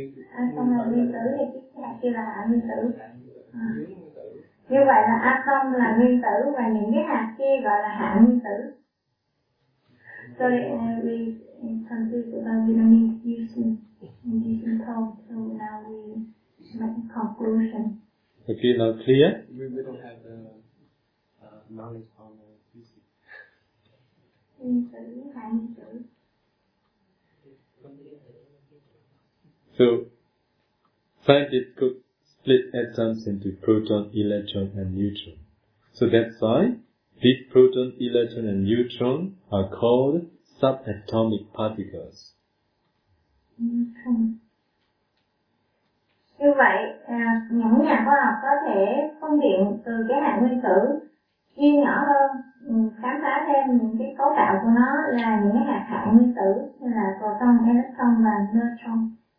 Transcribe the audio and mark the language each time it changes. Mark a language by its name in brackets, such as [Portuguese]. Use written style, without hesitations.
[Vietnamese] Atom là nguyên tử thì cái hạt kia là hạ nguyên tử. Như vậy là atom là nguyên tử và những cái hạt kia gọi là hạ nguyên tử. [English] So we confused about vitamins using this talk. So now we make a conclusion. Okay, now clear? We don't have the knowledge on the physics. [Vietnamese] Nguyên tử, hạ nguyên tử. [English] So, scientists could split atoms into proton, electron, and neutron. So that's why these proton, electron, and neutron are called subatomic particles. [Vietnamese] Như vậy, những nhà khoa học có thể phân biệt từ cái hạt nguyên tử chia nhỏ hơn, khám phá thêm những cái cấu tạo của nó là những cái hạt hạ nguyên tử như là proton, electron và neutron.